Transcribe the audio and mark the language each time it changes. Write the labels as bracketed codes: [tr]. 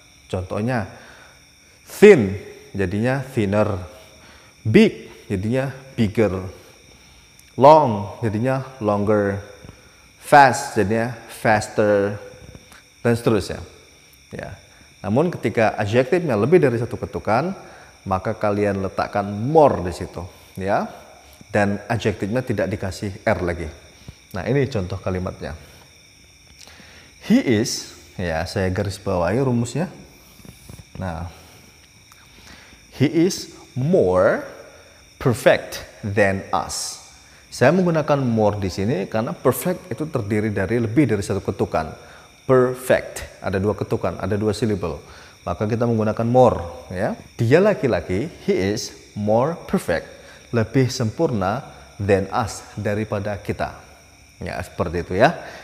[id] Contohnya, thin jadinya thinner, big jadinya bigger, long jadinya longer, fast jadinya faster, dan seterusnya. Ya. Namun ketika adjektifnya lebih dari satu ketukan, maka kalian letakkan more di situ, ya. Dan adjektifnya tidak dikasih er lagi. Nah, ini contoh kalimatnya. [en] He is, [id] ya, saya garis bawahi rumusnya. [en] Nah, he is more perfect than us. [id] Saya menggunakan more di sini karena perfect itu terdiri dari lebih dari satu ketukan. Perfect ada 2 ketukan, ada 2 silibel. Maka kita menggunakan more, ya. Dia laki-laki, [en] he is more perfect, [id] lebih sempurna [en] than us, [id] daripada kita. Ya, seperti itu ya.